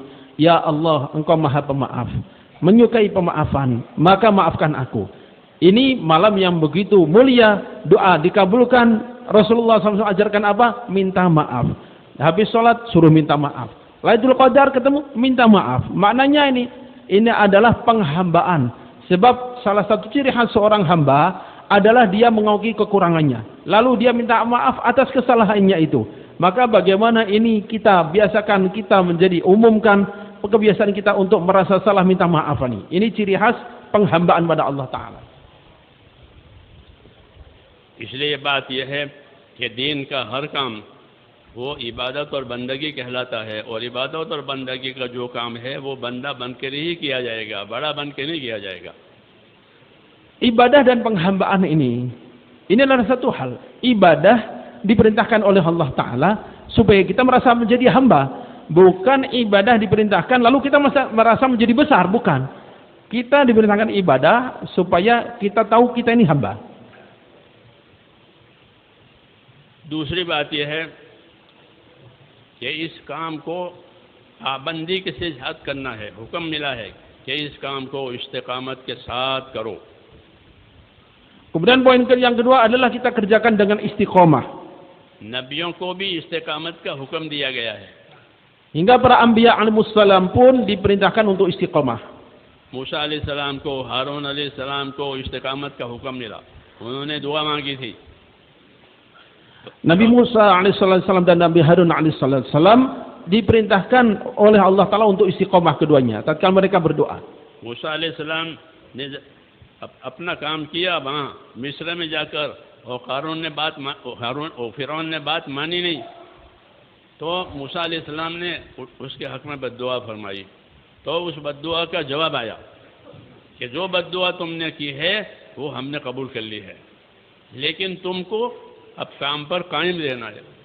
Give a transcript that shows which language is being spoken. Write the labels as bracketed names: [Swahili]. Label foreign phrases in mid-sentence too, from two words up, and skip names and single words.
[Indonesian] Ya Allah, Engkau Maha Pemaaf, menyukai pemaafan, maka maafkan aku. Ini malam yang begitu mulia, doa dikabulkan. Rasulullah SAW ajarkan apa? Minta maaf. Habis sholat suruh minta maaf. Lailatul Qadar ketemu minta maaf. Maknanya ini adalah penghambaan. Sebab salah satu ciri khas seorang hamba adalah dia mengakui kekurangannya, lalu dia minta maaf atas kesalahannya itu. Maka bagaimana ini kita biasakan, kita menjadi umumkan kebiasaan kita untuk merasa salah minta maaf ini. Ini ciri khas penghambaan pada Allah Ta'ala. [Hindi] इसलिए बात यह है कि दीन का हर काम वो इबादत और बंदगी कहलाता है, और इबादत और बंदगी का जो काम है वो बंदा बनकर ही किया जाएगा, बड़ा बन के नहीं किया जाएगा. [Indonesian] Ibadah dan penghambaan ini adalah satu hal. Ibadah diperintahkan oleh Allah Ta'ala supaya kita merasa menjadi hamba. Bukan ibadah diperintahkan lalu kita merasa menjadi besar, bukan. Kita diperintahkan ibadah supaya kita tahu kita ini hamba. [Hindi] दूसरी बात यह है कि इस काम को पाबंदी के साथ करना है. हुक्म मिला है कि इस काम को इस्तिकामत के साथ करो. [Indonesian] Kemudian poin yang kedua adalah kita kerjakan dengan istiqomah. [Hindi] नबियों को भी इस्तिकामत का हुक्म दिया गया है. [Indonesian] Hingga para anbiya alaihissalam pun diperintahkan untuk istiqamah. [Hindi] मूसा अलैहिस्सलाम को, हारून अलैहिस्सलाम को इस्तिकामत का हुक्म मिला, उन्होंने दुआ मांगी थी। [Indonesian] Nabi Musa alaihissalam dan Nabi Harun alaihissalam diperintahkan oleh Allah Ta'ala untuk istiqamah keduanya tatkala mereka berdoa. [Hindi] मूसा अलैहिस्सलाम ने अपना काम किया वहाँ मिस्र में जाकर, और फिरौन ने बात मानी नहीं, तो मूसा अलैहिस्सलाम ने उसके हक में बद्दुआ फरमाई। तो उस बद्दुआ का जवाब आया कि जो बद्दुआ तुमने की है वो हमने कबूल कर ली है, लेकिन तुमको अब काम पर कायम रहना है।